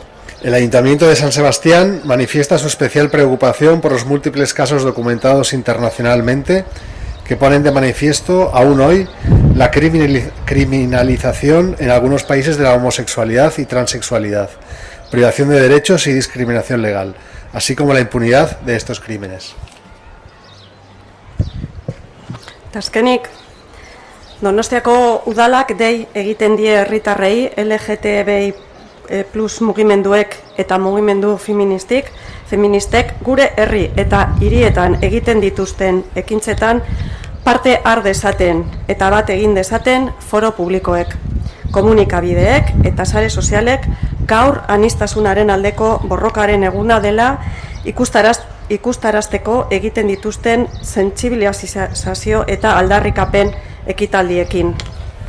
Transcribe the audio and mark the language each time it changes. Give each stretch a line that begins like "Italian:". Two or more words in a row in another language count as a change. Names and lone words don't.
Spanish: El Ayuntamiento de San Sebastián manifiesta su especial preocupación por los múltiples casos documentados internacionalmente que ponen de manifiesto, aún hoy, la criminalización en algunos países de la homosexualidad y transexualidad, privación de derechos y discriminación legal, así como la impunidad de estos crímenes.
Basque: Azkenik, Donostiako udalak dei egiten die herritarrei LGTBI+ mugimenduek eta mugimendu feministek gure herri eta hirietan egiten dituzten ekintzetan parte har dezaten eta bat egin dezaten foro publikoek, komunikabideek eta sare sozialek gaur aniztasunaren aldeko borrokaren eguna dela ikustarazteko egiten dituzten sentsibilizazio eta aldarrikapen ekitaldiekin.